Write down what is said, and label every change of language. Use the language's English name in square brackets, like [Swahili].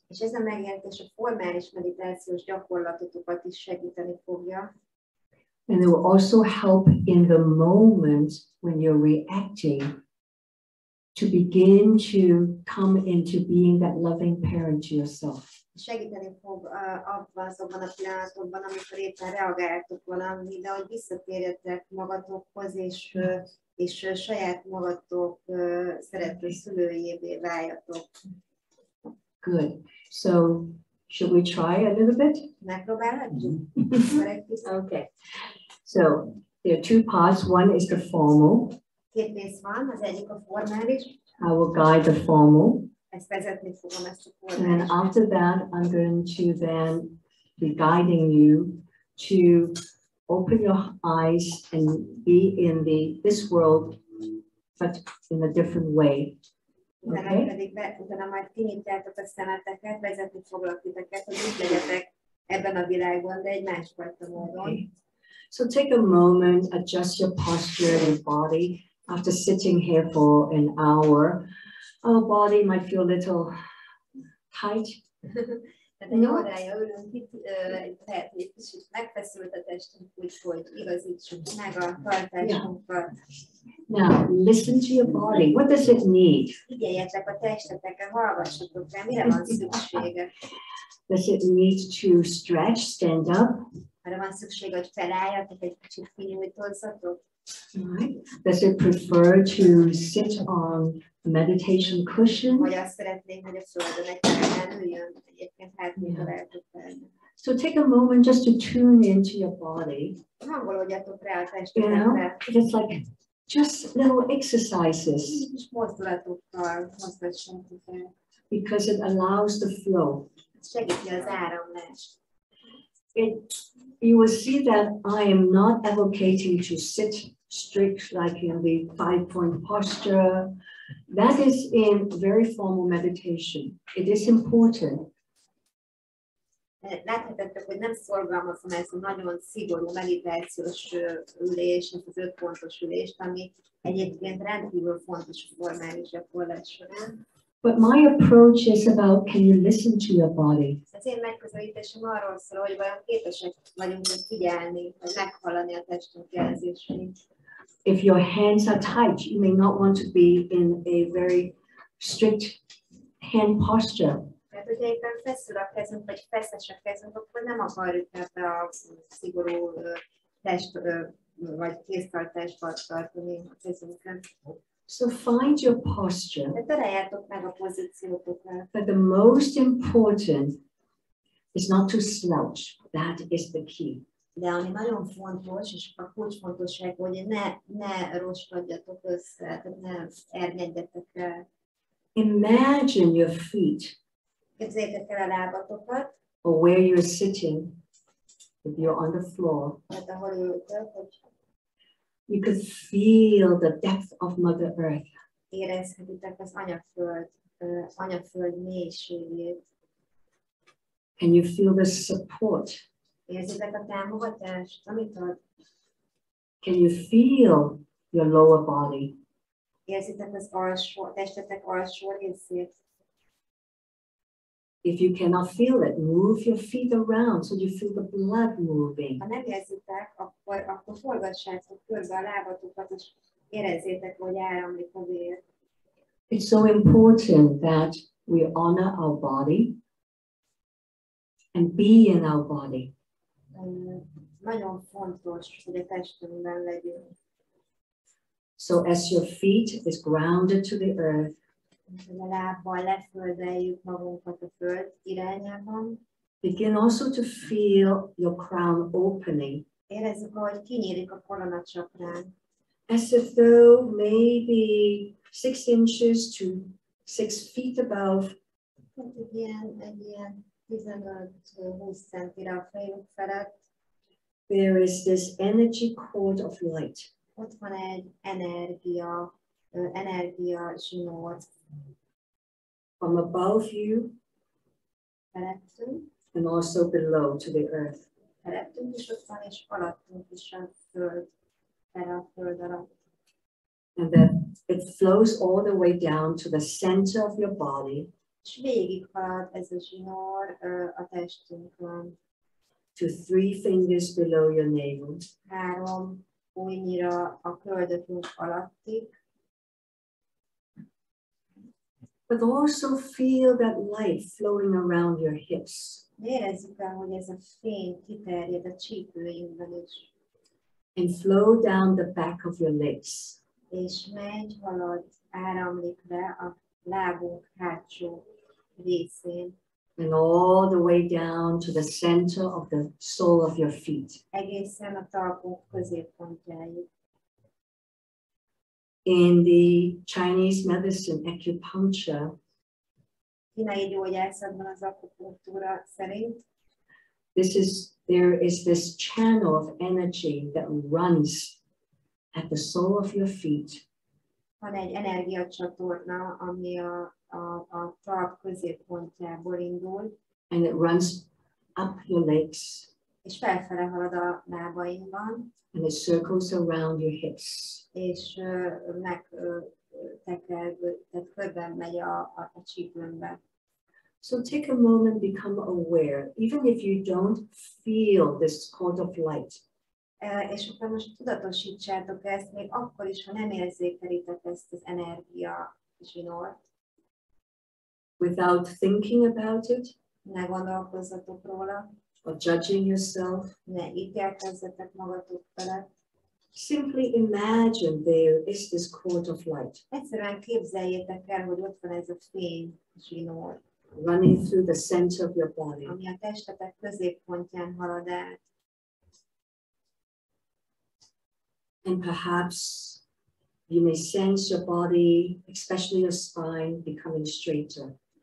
[Hungarian] És ez a megértés a formális meditációs gyakorlatotokat is segíteni fogja. [English] And it will also help in the moment when you're reacting to begin to come into being that loving parent to yourself. [Hungarian] Segíteni fog azokban a pillanatokban, amikor éppen reagáltok valamire, hogy visszatérjetek magatokhoz, és saját magatok szerető szülőjévé váljatok. [English] Good. So, should we try a little bit? [Hungarian] Megpróbálhatjuk? [English] Okay. So, there are two parts. One is the formal. [Hungarian] Két rész van, az egyik a formális. [English] I will guide the formal. [Hungarian] Ezt vezetni fogom, ezt a [English] And [Hungarian] formális. [English] then after that, I'm going to then be guiding you to open your eyes and be in this world, but in a different way. Okay? [Hungarian] Utána majd kinyitjátok a szemeteket, vezetni foglak titeket, hogy úgy legyetek ebben a világban, de egy másfajta módon. [English] Okay. So take a moment, adjust your posture and body. After sitting here for an hour, our body might feel a little tight. [Hungarian] Tehát egy órája ülünk itt, lehet, hogy egy kicsit megfeszült a testünk, úgyhogy igazítsuk meg a tartásunkat. [English] Now, listen to your body. What does it need? [Hungarian] Figyeljetek a testetekre, hallgassatok rá, mire van szüksége? [English] Does it need to stretch, stand up? [Hungarian] Arra van szükség, hogy felálljatok, egy kicsit kinyújtózzatok? [English] Right. Does it prefer to sit on a meditation cushion? [Hungarian] Vagy azt szeretnénk, hogy a földön egy pályán üljön, egyébként hátul lehetek felni. [English] So take a moment just to tune into your body. [Hungarian] Hangolódjatok rá a [English] You know, [Hungarian] testetekre. [English] it's like just little exercises [Hungarian] Kis mozdulatokkal mozgassatok el. [English] because it allows the flow. [Hungarian] Segíti az áramlást. [English] You will see that I am not advocating to sit strict like in the 5-point posture. That is in very formal meditation. It is important. [Hungarian] Láthatjátok, hogy nem szorgalmazom ezt a nagyon szigorú meditációs ülés, ezt az 5 pontos ülést, ami egyébként rendkívül fontos a formális gyakorlás során. [English] But my approach is about, can you listen to your body? [Hungarian] Az én megközelítésem arról szól, hogy vajon képesek vagyunk figyelni, vagy meghallani a testünk jelzéseit. [English] If your hands are tight, you may not want to be in a very strict hand posture. [Hungarian] Tehát, hogyha éppen feszül a kezünk, vagy feszes a kezünk, akkor nem akarjuk ebbe a szigorú test, vagy kéztartásba tartani a kezünket. [English] So find your posture. [Hungarian] De találjátok meg a pozíciótokat. [English] But the most important is not to slouch. That is the key. [Hungarian] De ami nagyon fontos, és a kulcsfontosság, hogy ne roskadjatok össze, tehát ne ernyedjetek el. [English] Imagine your feet, [Hungarian] Képzeljétek el a lábatokat, [English] or where you're sitting, if you're on the floor. [Hungarian] tehát ahol ültök, hogy [English] You could feel the depth of Mother Earth. [Hungarian] érezhetitek az anyaföld mélységét. [English] Can you feel the support? [Hungarian] Érzitek a támogatást, amit ad? [English] Can you feel your lower body? [Hungarian] Érzitek az testetek alsó részét? [English] If you cannot feel it, move your feet around so you feel the blood moving. [Hungarian] Ha nem érzitek, akkor forgassátok körbe a lábatokat, és érezzétek, hogy áramlik a vér. [English] It's so important that we honor our body and be in our body. [Hungarian] nagyon fontos, hogy a testünkben legyünk. [English] So as your feet is grounded to the earth, [Hungarian] A lábbal leföldeljük magunkat a föld irányában. [English] begin also to feel your crown opening, [Hungarian] Érezzük, ahogy kinyílik a koronacsakrán. [English] as if though maybe 6 inches to 6 feet above, [Hungarian] Egy ilyen 15-20 centire a fejünk felett. [English] there is this energy cord of light. [Hungarian] Ott van egy energia zsinór [English] From above you [Hungarian] felettünk, [English] and also below to the earth. [Hungarian] felettünk is ott van, és alattunk is a föld, erre a föld alatt. [English] And that it flows all the way down to the center of your body, [Hungarian] És végighalad ez a zsinór a testünkön. [English] to 3 fingers below your navel. [Hungarian] 3 ujjnyira a köldökünk alattig. [English] But also feel that light flowing around your hips [Hungarian] Érezzük el, hogy ez a fény kiterjed a csípőinkben is. [English] and flow down the back of your legs. [Hungarian] És halad, áramlik le a lábunk hátsó részén. [English] And all the way down to the center of the sole of your feet. [Hungarian] Egészen a talpunk középpontjáig. [English] In the Chinese medicine, acupuncture, [Hungarian] Kínai gyógyászatban az akupunktúra szerint [English] there is this channel of energy that runs at the sole of your feet, [Hungarian] van egy energiacsatorna, ami a talp középpontjából indul, [English] and it runs up your legs, [Hungarian] és felfele halad a lábainkban, [English] and it circles around your hips. [Hungarian] és megtekerg, tehát körben megy a csípőnkbe. [English] So take a moment, become aware, even if you don't feel this cord of light. [Hungarian] És akkor most tudatosítsátok ezt, még akkor is, ha nem érzékelitek ezt az energia zsinort. [English] Without thinking about it, [Hungarian] Ne gondolkozzatok róla, [English] or judging yourself, [Hungarian] ne ítélkezzetek magatok felett. [English] simply imagine there is this cord of light [Hungarian] Egyszerűen képzeljétek el, hogy ott van ez a fény zsinór, [English] running through the center of your body. [Hungarian] ami a testetek középpontján halad át. [English] And perhaps you may sense your body, especially your spine, becoming straighter.